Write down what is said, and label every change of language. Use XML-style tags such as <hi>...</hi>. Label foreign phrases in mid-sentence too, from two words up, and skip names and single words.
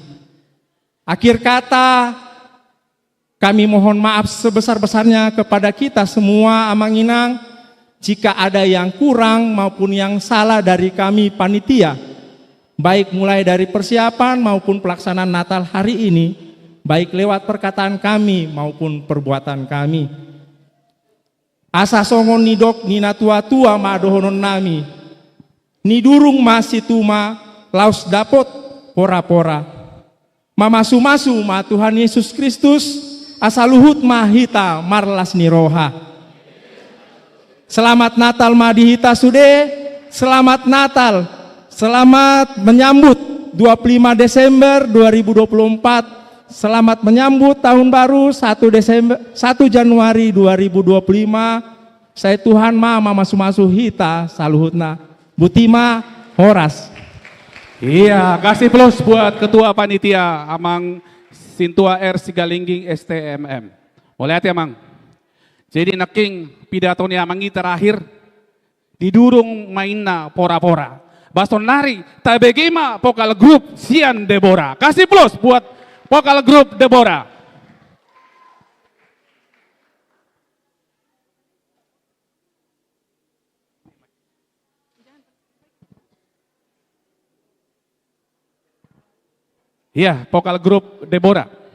<id>Akhir kata, kami mohon maaf sebesar-besarnya kepada kita semua Amanginang jika ada yang kurang maupun yang salah dari kami panitia, baik mulai dari persiapan maupun pelaksanaan Natal hari ini, baik lewat perkataan kami maupun perbuatan kami.</id> <bbc>Asa songon nidok nina tua-tua maadohonon nami, nidurung masih tuma laus dapot pora-pora. Mamasu-masu ma Tuhan Yesus Kristus, asaluhut mahita marlas niroha.</bbc> <id>Selamat Natal</id> <bbc>madihita sude,</bbc> <id>selamat Natal, selamat menyambut 25 Desember 2024, selamat menyambut tahun baru 1 Januari 2025.</id> <bbc>Saya Tuhan ma mamasu-masu hita saluhutna, Butima Horas.</bbc> <id>Iya, kasih plus buat Ketua Panitia Amang Sintua R Sigalingging STMM. Mau lihat ya Mang? Jadi neking pidatonya Amangi terakhir</id> <bbc>didurung mainna pora-pora. Baston nari tabegema</bbc> <id>vokal grup</id> <bbc>Sian Deborah.</bbc> <id>Kasih plus buat vokal grup Deborah. Iya, vokal grup Deborah.</id>